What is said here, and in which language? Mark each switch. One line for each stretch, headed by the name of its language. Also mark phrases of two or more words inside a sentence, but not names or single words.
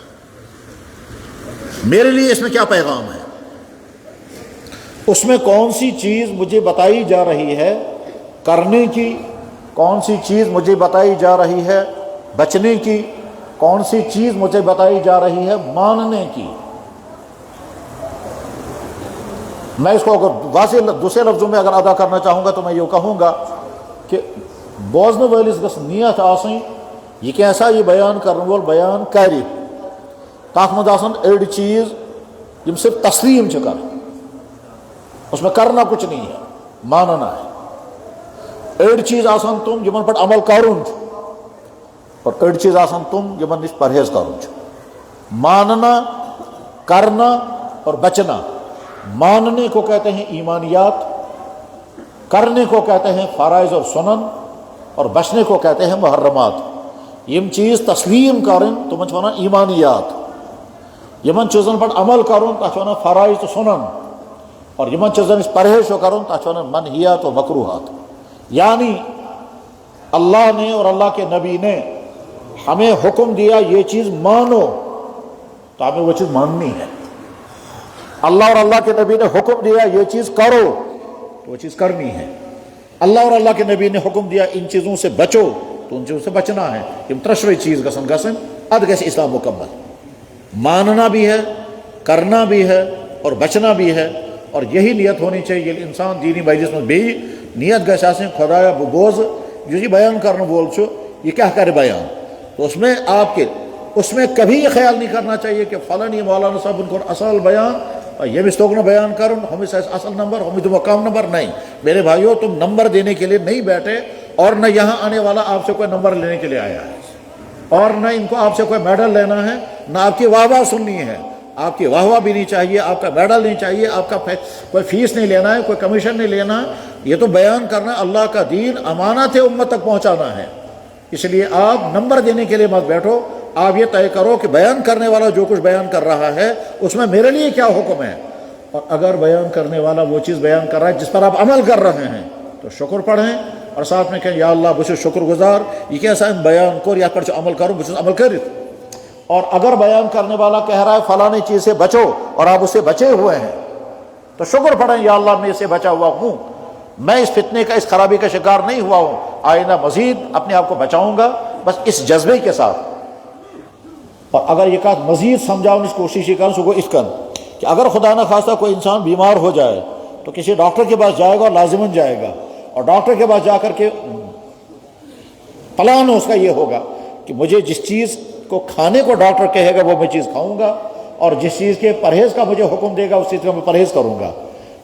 Urdu: میرے لیے اس میں کیا پیغام ہے، اس میں کون سی چیز مجھے بتائی جا رہی ہے کرنے کی، کون سی چیز مجھے بتائی جا رہی ہے بچنے کی، کون سی چیز مجھے بتائی جا رہی ہے ماننے کی. میں اس کو اگر واضح دوسرے لفظوں میں اگر ادا کرنا چاہوں گا تو میں یہ کہوں گا کہ
Kashmiri: بوزن وٲلِس گٔژھ نیت آسٕنۍ یہ کیسا یہ بیان کرنے وول بیان کرِ، تَتھ منٛز آسن أڑۍ چیز یم صرف تسلیم چھِ کران،
Urdu: اس میں کرنا کچھ نہیں ہے، ماننا ہے.
Kashmiri: أڑۍ چیز آسان تم یمن پٮ۪ٹھ عمل کرُن چھُ اور أڑۍ چیز آسان تم یمن نش پرہیز کرُن چھُ.
Urdu: ماننا، کرنا اور بچنا. ماننے کو کہتے ہیں ایمانیات، کرنے کو کہتے ہیں فرائض اور سنن، اور بچنے کو کہتے ہیں محرمات.
Kashmiri: یم چیز تسلیم کرن تمن چھِ ونان ایمانیات. یمن چیزن پٮ۪ٹھ عمل کرُن تتھ چھِ ونان فرائض تہٕ سنن، اور یمن چیزن نش پرہیز چھُ کرُن تتھ چھِ ونان منہیات و مکروہات.
Urdu: یعنی اللہ نے اور اللہ کے نبی نے ہمیں حکم دیا یہ چیز مانو تو ہمیں وہ چیز ماننی ہے. اللہ اور اللہ کے نبی نے حکم دیا یہ چیز کرو تو وہ چیز کرنی ہے. اللہ اور اللہ کے نبی نے حکم دیا ان چیزوں سے بچو تو ان چیزوں سے بچنا ہے.
Kashmiri: یم ترشوے چیز گژھن اد گژھِ اسلام مکمل.
Urdu: ماننا بھی ہے، کرنا بھی ہے اور بچنا بھی ہے. اور یہی نیت ہونی چاہیے.
Kashmiri: ییٚلہِ انسان دینی مجلس میں بیٚیہِ نیت گژھِ آسٕنۍ خدایا بہٕ بوزٕ یُس یہِ بیان کرن وول چھُ یہ کیا کرے بیان.
Urdu: تو اس میں آپ کے اس میں کبھی یہ خیال نہیں کرنا چاہیے کہ فلاں
Kashmiri: یہ مولانا صاحب کوٚر اصل بیان ییٚمِس توٚگ نہٕ بیان کرُن ہُمِس آسہِ اصل نمبر ہُمِس دِمو کم نمبر.
Urdu: نہیں میرے بھائیو، تم نمبر دینے کے لیے نہیں بیٹھے اور نہ یہاں آنے والا آپ سے کوئی نمبر لینے کے لیے آیا ہے، اور نہ ان کو آپ سے کوئی میڈل لینا ہے، نہ آپ کی واہ واہ سننی ہے. آپ کی واہ واہ بھی نہیں چاہیے، آپ کا میڈل نہیں چاہیے، آپ کا کوئی فیس نہیں لینا ہے، کوئی کمیشن نہیں لینا ہے. یہ تو بیان کرنا اللہ کا دین امانت ہے، امت تک پہنچانا ہے. اس لیے آپ نمبر دینے کے لیے مت بیٹھو. آپ یہ طے کرو کہ بیان کرنے والا جو کچھ بیان کر رہا ہے اس میں میرے لیے کیا حکم ہے. اور اگر بیان کرنے والا وہ چیز بیان کر رہا ہے جس پر آپ عمل کر رہے ہیں تو شکر پڑھیں اور ساتھ میں کہیں
Arabic: یا اللہ
Kashmiri: بہٕ چھُس شکر گزار یہ کیسا بیان کوٚر یتھ پٮ۪ٹھ چھُ عمل کرُن بہٕ چھُس عمل کٔرِتھ.
Urdu: اور اگر بیان کرنے والا کہہ رہا ہے فلاں چیز سے بچو اور آپ اس سے بچے ہوئے ہیں تو شکر پڑھیں
Arabic: یا اللہ
Urdu: میں اس سے بچا ہوا ہوں، میں اس فتنے کا، اس خرابی کا شکار نہیں ہوا ہوں، آئندہ مزید اپنے آپ کو بچاؤں گا. بس اس جذبے کے ساتھ. اور اگر یہ کہا مزید سمجھاؤں اس کوشش یہ کروں سو اس کن کہ اگر خدا نہ خواستہ کوئی انسان بیمار ہو جائے تو کسی ڈاکٹر کے پاس جائے گا اور لازماً جائے گا، اور ڈاکٹر کے پاس جا کر کے پلان اس کا یہ ہوگا کہ مجھے جس چیز کو کھانے کو ڈاکٹر کہے گا وہ میں چیز کھاؤں گا، اور جس چیز کے پرہیز کا مجھے حکم دے گا اس چیز کا میں پرہیز کروں گا.